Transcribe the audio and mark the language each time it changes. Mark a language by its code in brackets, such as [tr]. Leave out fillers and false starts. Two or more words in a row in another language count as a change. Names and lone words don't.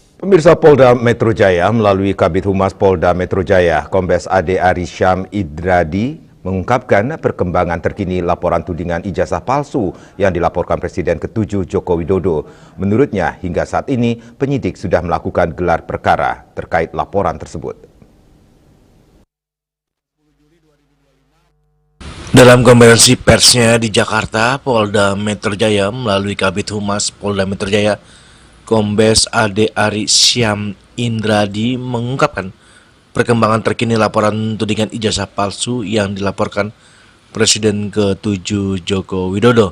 [id] Pemirsa, Polda Metro Jaya melalui Kabid Humas Polda Metro Jaya, Kombes Ade Ari Syam Idradi, mengungkapkan perkembangan terkini laporan tudingan ijazah palsu yang dilaporkan Presiden ke-7 Joko Widodo. Menurutnya, hingga saat ini penyidik sudah melakukan gelar perkara terkait laporan tersebut. Dalam konferensi persnya di Jakarta, Polda Metro Jaya melalui Kabid Humas Polda Metro Jaya, Kombes Ade Ari Syam Indradi mengungkapkan perkembangan terkini laporan tudingan ijazah palsu yang dilaporkan Presiden ke-7 Joko Widodo.